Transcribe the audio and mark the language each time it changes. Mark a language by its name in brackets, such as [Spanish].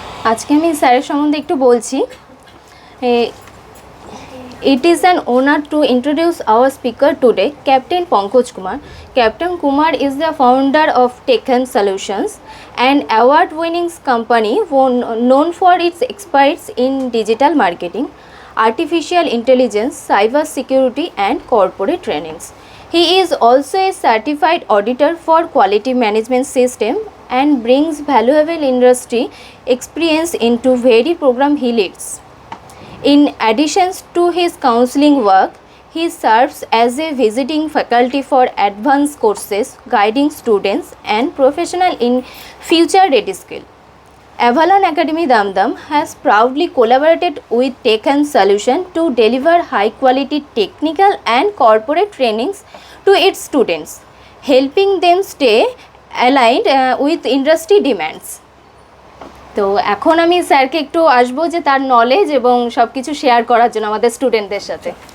[Bangla] আজকে আমি স্যারের সম্বন্ধে একটু বলছি। [English] It is an honor to introduce our speaker today, Captain Pankaj Kumar. Captain Kumar is the founder of Tekken Solutions, an award-winning company known for its expertise in digital marketing, artificial intelligence, cyber security, and corporate trainings. He is also a certified auditor for quality management system and brings valuable industry experience into very program he leads. In addition to his counseling work, he serves as a visiting faculty for advanced courses, guiding students and professionals in future-ready skill. Avalon Academy Damdam has proudly collaborated with Tekken Solution to deliver high-quality technical and corporate trainings to its students, helping them stay aligned with industry demands. [Bangla] তো এখন আমি স্যারকে একটু আসবো যে তার knowledge এবং সব কিছু শেয়ার করার জন্য আমাদের স্টুডেন্টদের সাথে।